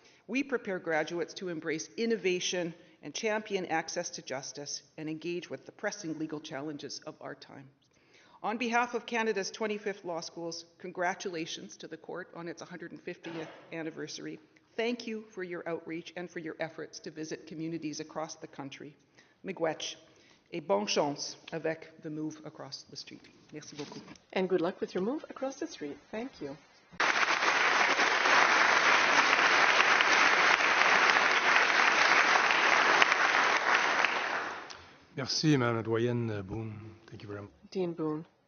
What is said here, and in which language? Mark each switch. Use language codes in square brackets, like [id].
[en] We prepare graduates to embrace innovation and champion access to justice and engage with the pressing legal challenges of our time. On behalf of Canada's 25th law schools, congratulations to the court on its 150th anniversary. Thank you for your outreach and for your efforts to visit communities across the country. Miigwech, [fr] et bonne chance avec [en] the move across the street. [fr] Merci beaucoup. [en] And good luck with your move across the street. Thank you. [fr] Merci, Madame la Doyenne Boone. [en] Thank you very much. Dean Boone.